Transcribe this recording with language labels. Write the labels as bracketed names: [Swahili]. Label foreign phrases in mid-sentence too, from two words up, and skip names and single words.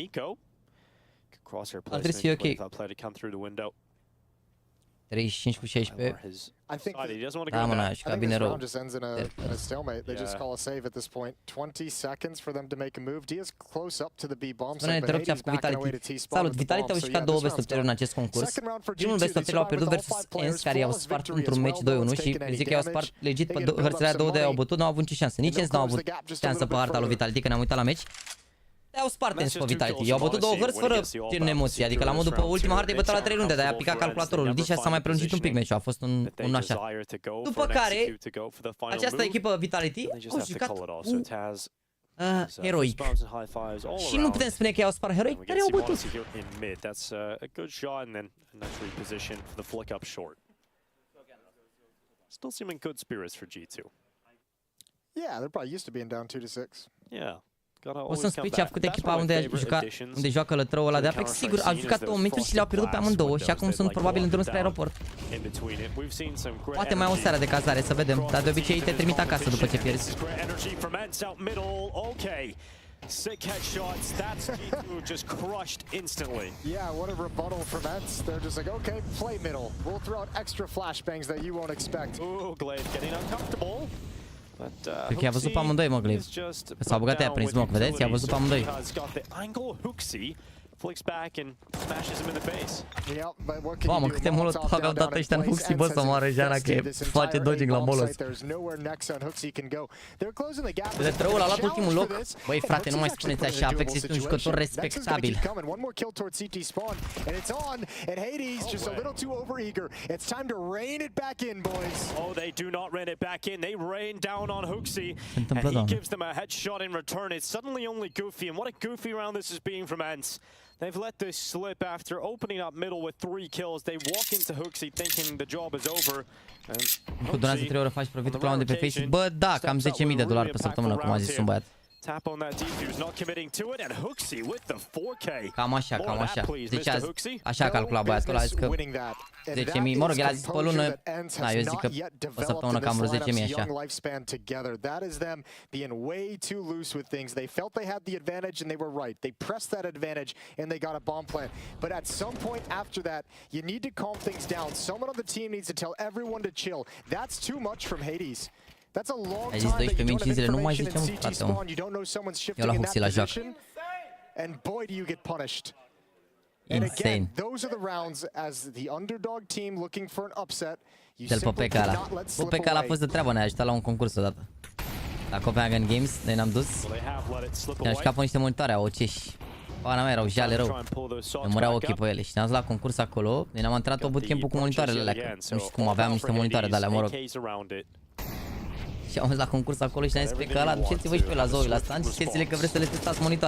[Romanian] Ar trebui să fie ok. 35 cu 16. Da, mă, n-a jucat bine rău. Spune-ne, te rog, ce a făcut Vitality. Salut, Vitality au jucat 2 [English] best of 3 [Romanian] în acest concurs. Primul [English] best of 3 [Romanian] l-au pierdut versus ENS, care i-au spart într-un match 2-1 și zic că i-au spart legit pe hărțile 2 de au bătut, n-au avut nicio șansă. Nici ENS n-au avut șansă pe harta lui Vitality, că ne-am uitat la match. I-au spart ENS pe Vitality, i-au bătut 2 hărți fără gen emoții, adică la modul pe ultima hartă i-a bătut la 3 runde, de-aia a picat calculatorul, deși s-a mai prelungit un pic meciul, a fost un așa. După care, această echipă Vitality au jucat heroic. Și nu putem spune că i-au spart heroic, dar i-au bătut. [English] Still seeming good spirits for G2. Yeah, they're probably used to being down 2-6. Yeah. [Romanian] O să-mi spui ce a făcut echipa unde joacă lătrăul ăla de Apex. Sigur, au jucat 2 meciuri și le-au pierdut pe amândouă și acum sunt probabil în drum spre aeroport. Poate mai o seară de cazare, să vedem, dar de obicei te trimit acasă după ce pierzi. [English] Sick headshots, that's G2 just crushed instantly. Yeah, what a rebuttal from Ents. They're just like, okay, play middle. We'll throw out extra flashbangs that you won't expect. Ooh, Glaive getting uncomfortable. [Romanian] Cred că i-a văzut pe amândoi, mă, Glaive. Că s-au băgat aia prin smoke, vedeți? I-a văzut pe amândoi. Mamă, câte molotov au dat ăștia în Huxi, bă, să moară Jana, că face dodging la molos. Lătrăul a luat ultimul loc. Băi, frate, nu mai spuneți așa, Apex este un jucător respectabil. [English] Oh, they do not rain it back in. They rain down on Huxi, and he gives them a headshot in return. It's suddenly only Goofy, and what a goofy round this is being from Ents. They've let this slip after opening up middle with 3 kills. They walk into Huxi thinking the job is over. [Romanian] Cu durează 3 ore faci profitul pe la unde pe Facebook. Bă, da, cam $10.000 pe săptămână, cum a zis un băiat. [English] Tap on that defuse, not committing to it, and HOTSTEPPER with the 4K. [Romanian] Cam așa, cam așa. Deci așa a calculat băiatul, a zis că 10.000, mă rog, el a zis pe lună, na, eu zic că o săptămână cam vreo 10.000 așa. [English] That is them being way too loose with things. They felt they had the advantage and they were right. They pressed that advantage and they got a bomb plant. But at some point after that, you need to calm things down. Someone on the team needs to tell everyone to chill. That's too much from Hades. That's a long time that you don't have information in CT spawn. You don't know someone's shifting in that position. And boy, do you get punished. And again, those are the rounds as the underdog team looking for an upset. You simply cannot let slip Popeka away. [Romanian] a fost de treabă, ne-a ajutat la un concurs odată. La Copenhagen Games, noi ne-am dus. Ne-am jucat pe niște monitoare OC și pana mea erau jale rău. Ne mureau ochii pe ele și ne-am dus la concurs acolo. Noi ne-am antrenat tot bootcamp-ul cu monitoarele alea, că nu știu cum aveam niște monitoare de alea, mă rog. Și am fost la concurs acolo și ne-am zis pe că ăla, duceți-vă și pe la Zoe la stand și știți-le că vreți să le testați monitoarele.